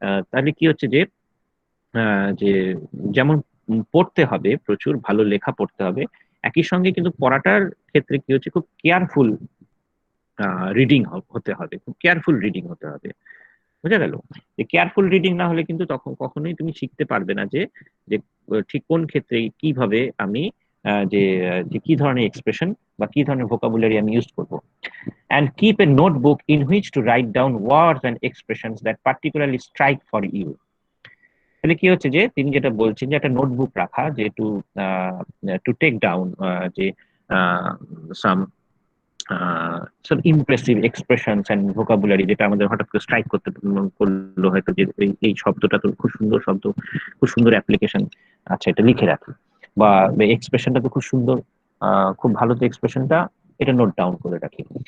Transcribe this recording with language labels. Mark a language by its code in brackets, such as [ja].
[bn] তাহলে কি হচ্ছে যে যে যেমন পড়তে হবে, প্রচুর ভালো লেখা পড়তে হবে, একই সঙ্গে কিন্তু পড়াটার ক্ষেত্রে কি হচ্ছে খুব কেয়ারফুল রিডিং হতে হবে, খুব কেয়ারফুল রিডিং হতে হবে। বোঝা গেল? যে কেয়ারফুল রিডিং না হলে কিন্তু তখন কখনোই তুমি শিখতে পারবে না যে যে ঠিক কোন ক্ষেত্রে কিভাবে আমি যে যে কি ধরনের এক্সপ্রেশন বা কি ধরনের ভোকাবুলারি আমি ইউজ করব। [en] And keep a notebook in which to write down words and expressions that particularly strike for you. [bn] তাহলে কি হচ্ছে যে তিনি যেটা বলছেন যে একটা নোটবুক রাখা, যে [en] to take down [bn] যে সাম সব ইমপ্রেসিভ এক্সপ্রেশনস এন্ড ভোকাবুলারি, যেটা আমাদের হঠাৎ করে স্ট্রাইক করতে করলো হয়তো, যে এই শব্দটা তো খুব সুন্দর শব্দ, খুব সুন্দর অ্যাপ্লিকেশন, আচ্ছা এটা লিখে রাখি, বা এক্সপ্রেশনটা তো খুব সুন্দর, খুব ভালো তো এক্সপ্রেশনটা, এটা নোট ডাউন করে রাখি।